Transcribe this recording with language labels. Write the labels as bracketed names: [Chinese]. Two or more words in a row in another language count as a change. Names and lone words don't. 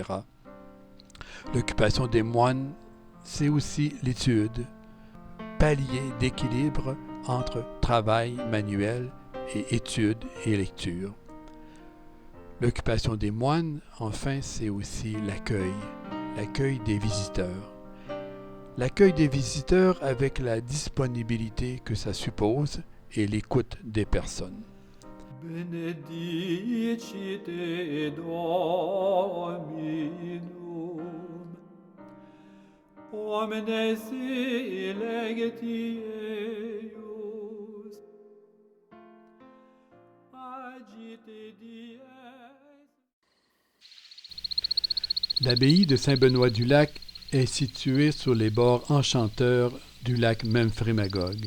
[French] L'occupation des moines, c'est aussi l'étude, palier d'équilibre entre travail manuel et étude et lecture. L'occupation des moines, enfin, c'est aussi l'accueil des visiteurs. L'accueil des visiteurs avec la disponibilité que ça suppose et l'écoute des personnes. [Latin] Benedicite Dominum, omnes electi eius, agite dies. [French] L'abbaye de Saint-Benoît-du-Lac est située sur les bords enchanteurs du lac Memphremagog.